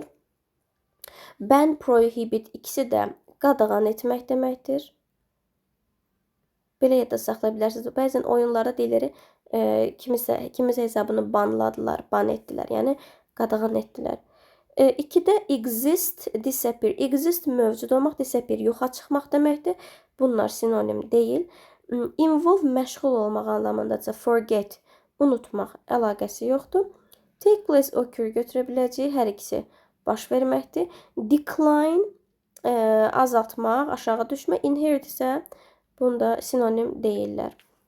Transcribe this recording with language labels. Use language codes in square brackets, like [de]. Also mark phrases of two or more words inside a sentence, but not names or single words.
[en] Ban, prohibit [az] ikisi də qadağan etmək deməkdir. Belə yadda saxlaya bilərsiniz. Bəzən oyunlarda deyilir, kimisə hesabını banladılar, ban etdilər. Yəni, qadağan etdilər. 2-də [en] exist, disappear. [az] Exist mövcud olmaq, disappear yoxa çıxmaq deməkdir. Bunlar sinonim deyil. Involve məşğul olmaq anlamındaca forget, unutmaq əlaqəsi yoxdur. [en] Take place, occur [az] götürə biləcək, hər ikisi baş verməkdir. Decline, azaltmaq, aşağı düşmə. Inherit isə bunda sinonim deyirlər.